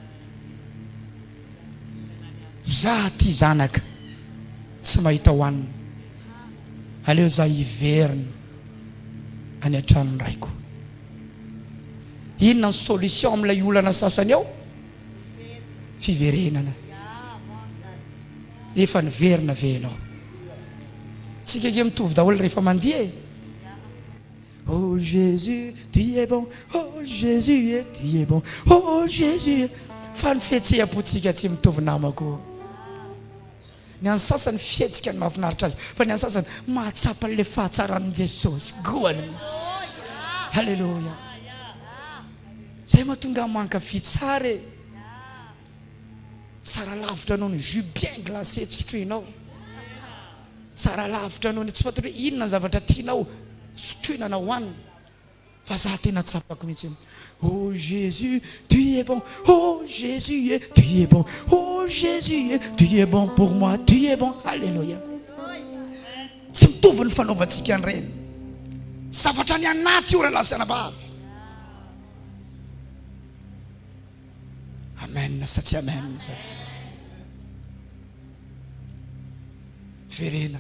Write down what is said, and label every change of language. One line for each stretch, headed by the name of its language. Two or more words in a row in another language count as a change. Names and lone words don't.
Malagasy: Za ty zanaka tsy mahita hoanina, aleo za hiverina any an-tranony raiko. Inona ny solution amin'ilay olana sasany ao? Fiverenana. Efa niverina ve ianao? Tsika ke mitovy daholo rehefa mandeha.
French: Oh Jésus, tu es bon. Oh Jésus, tu es bon. Oh Jésus.
Malagasy: Fa ny fihetseham-potsika tsy mitovy namako. Ny an'ny sasany fihetsika ny mahafinaritra azy, fa ny an'ny sasany mahatsapa le fahatsaran'i Jesosy goany mihitsy. Halleluja. Zay mahatonga mankafy tsara. Tsara lavitra noho ny
French: jus bien glacé
Malagasy: tsotroinao. Tsara lavitra noho ny tsy fantatro hoe inona ny zavatra tianao sotroina na hoanina, fa za tena tsapako mihitsy.
French: Oh Jésus, tu es bon. Oh Jésus, tu es bon. Oh Jésus, tu es bon pour moi. Tu es bon. Alléluia.
Malagasy: Tsy mitovy ny fanaovantsika an'ireny. Zavatra ny anaty io raha lasana bavy. Amen sa tsy amen zay. Verena.